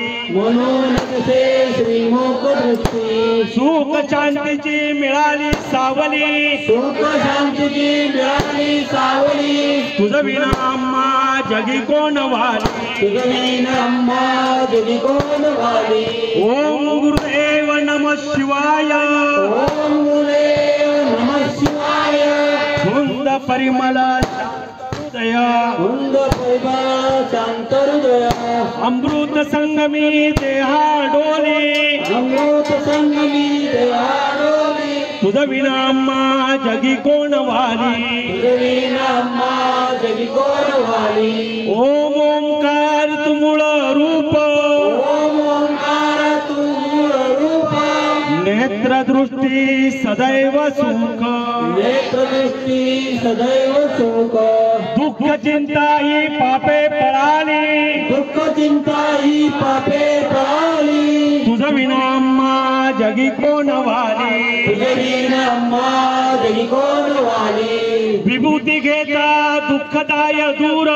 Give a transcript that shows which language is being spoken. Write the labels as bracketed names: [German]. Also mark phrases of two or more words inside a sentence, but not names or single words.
[Marathi] म्हणून दिसे श्रीमुख दृष्टी सुख शांतीची मिळाली सावली सुख शांतीची मिळाली सावली तुझं विना अम्मा जगी कोण वाली तुझं विना अम्मा जगी कोण वाली। [Sanskrit] ओम गुरुदेव नमः शिवाय ओम गुरुदेव नमः शिवाय। [Marathi] धुंद परिमल हृदय धुंद परिमल शांत हृदय अमृत संगमी देहा डोली अमृत संगमी देहा डोली तुझं विना अम्मा जगी कोण वाली तुझं विना अम्मा जगी कोण वाली। ओम ओंकार तू मूळ रूप ओम ओंकार तू मूळ रूप नेत्रदृष्टी सदैव सुख नेत्रदृष्टी सदैव सुख दुःख चिंता ही पापे पळाली दुःख चिंता ही पापे पळाली तुझं विना अम्मा जगी कोण वाली तुझं विना अम्मा जगी कोण वाली। विभूती घेता दुःखदाय दूर